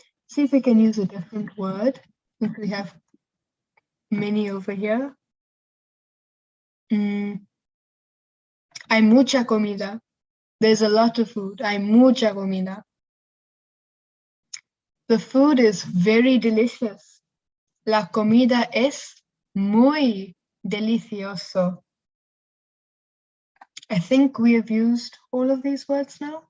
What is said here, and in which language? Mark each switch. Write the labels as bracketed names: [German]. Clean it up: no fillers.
[English] See if we can use a different word, since we have many over here. [Spanish] Hay mucha comida. [English] There's a lot of food. [Spanish] Hay mucha comida. [English] The food is very delicious. [Spanish] La comida es muy delicioso. [English] I think we have used all of these words now.